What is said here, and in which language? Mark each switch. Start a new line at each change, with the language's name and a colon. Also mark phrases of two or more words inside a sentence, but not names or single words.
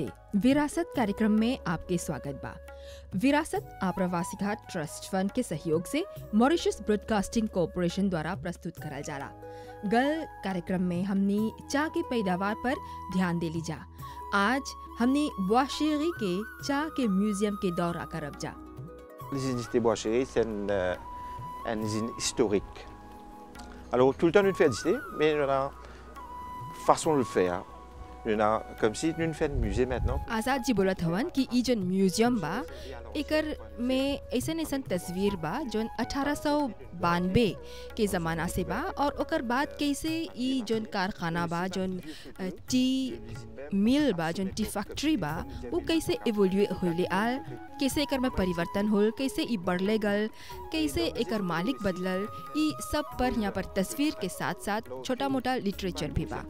Bhojpuri: विरासत कार्यक्रम में आपके स्वागत बा। विरासत आप्रवासी घाट ट्रस्ट फंड के सहयोग से मॉरिशस ब्रॉडकास्टिंग कॉरपोरेशन द्वारा प्रस्तुत करल जाला। गल कार्यक्रम में हमनी चाह के पैदावार पर ध्यान देली जा। आज हमनी बुआशेरी के चाह के म्यूजियम के दौरा करब जा।
French: L'usine de Bois-Chéry, c'est une usine historique. Alors, tout le temps, nous faisons visiter, mais on a une façon de le faire. On a comme si nous faisons un musée maintenant.
Bhojpuri: आजाद जी बोलत हवन कि ई जोन म्यूजियम बा एकर में ऐसन ऐसन तस्वीर बा जोन 1892 के ज़माना से बा और ओकर बाद कैसे ई जोन कारखाना बा जोन
English: tea mill
Bhojpuri: बा जोन
English: tea factory
Bhojpuri: बा वो कैसे इवोल्यूट होले आल, कैसे एकर में परिवर्तन होल, कैसे ई बढ़ले गल, कैसे एकर मालिक बदलल, ई सब पर यहाँ पर तस्वीर के साथ साथ छोटा मोटा लिटरेचर भी बा।